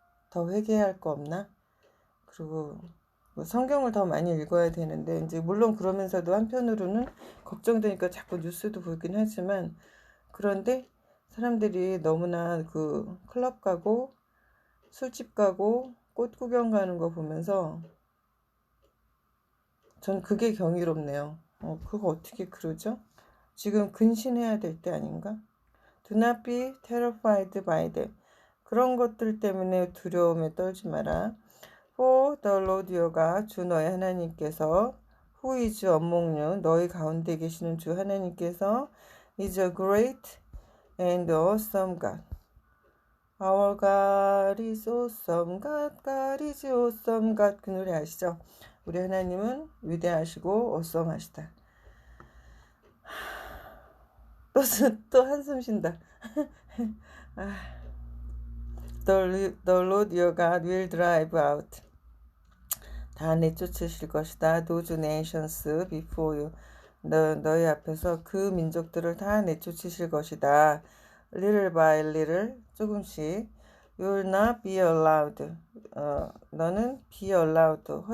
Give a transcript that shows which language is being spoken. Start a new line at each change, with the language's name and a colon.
Korean: 더 회개할 거 없나? 그리고 뭐 성경을 더 많이 읽어야 되는데 이제 물론 그러면서도 한편으로는 걱정되니까 자꾸 뉴스도 보긴 하지만 그런데 사람들이 너무나 그 클럽 가고 술집 가고 꽃 구경 가는 거 보면서 전 그게 경이롭네요. 그거 어떻게 그러죠? 지금 근신해야 될 때 아닌가?
English: Do not be terrified by them.
Korean: 그런 것들 때문에 두려움에 떨지 마라.
English: For the Lord your God,
Korean: 주 너의 하나님께서
English: who is among you,
Korean: 너희 가운데 계시는 주 하나님께서
English: is a great and awesome God. Our God is awesome God, God is awesome God.
Korean: 그 노래 아시죠? 우리 하나님은 위대하시고 awesome하시다. 또 한숨 쉰다.
English: The Lord your God will drive out.
Korean: 다 내쫓으실 것이다.
English: Those nations before you.
Korean: 너희 앞에서 그 민족들을 다 내쫓으실 것이다.
English: Little by little,
Korean: 조금씩.
English: You will not be allowed.
Korean: 너는 be allowed.